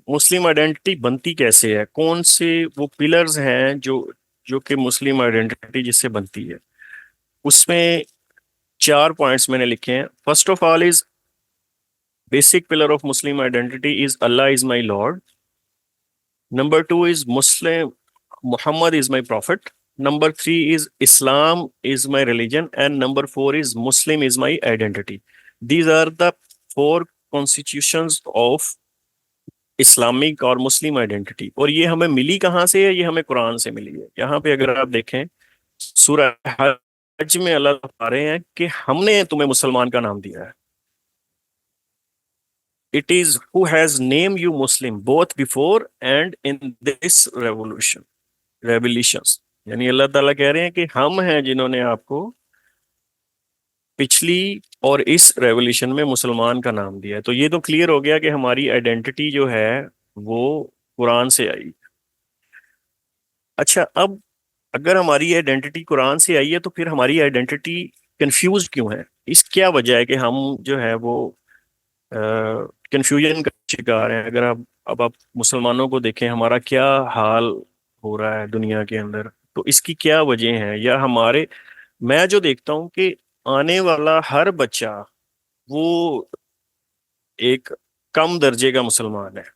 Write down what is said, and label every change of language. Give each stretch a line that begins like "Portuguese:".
Urdu: مسلم identity بنتی کیسے ہے، کون سے وہ پلرز ہیں جو کہ مسلم آئیڈینٹی جس سے بنتی ہے. اس میں 4 پوائنٹس میں نے لکھے ہیں.
English: First of all is basic pillar of Muslim identity is Allah is my lord. Number 2 is Muslim Muhammad is my prophet. Number 3 is Islam is my religion. And number 4 is Muslim is my identity. These are the 4 constitutions of Islamic اور مسلم identity.
Urdu: اور یہ ہمیں ملی کہاں سے ہے؟ یہ ہمیں قرآن سے ملی ہے. یہاں پہ اگر آپ دیکھیں سورہ حج میں اللہ بتا رہے ہیں کہ ہم نے تمہیں مسلمان کا نام دیا ہے.
English: It is who has named you Muslim both before and in this revelations.
Urdu: یعنی اللہ تعالیٰ کہہ رہے ہیں کہ ہم ہیں جنہوں نے آپ کو پچھلی اور اس ریولیوشن میں مسلمان کا نام دیا ہے. تو یہ تو کلیئر ہو گیا کہ ہماری آئیڈینٹی جو ہے وہ قرآن سے آئی. اچھا، اب اگر ہماری آئیڈینٹی قرآن سے آئی ہے تو پھر ہماری آئیڈینٹی کنفیوز کیوں ہے؟ اس کیا وجہ ہے کہ ہم جو ہے وہ کنفیوژن کا شکار ہیں؟ اگر آپ مسلمانوں کو دیکھیں ہمارا کیا حال ہو رہا ہے دنیا کے اندر، تو اس کی کیا وجہ ہیں؟ یا میں جو دیکھتا ہوں کہ آنے والا ہر بچہ وہ ایک کم درجے کا مسلمان ہے.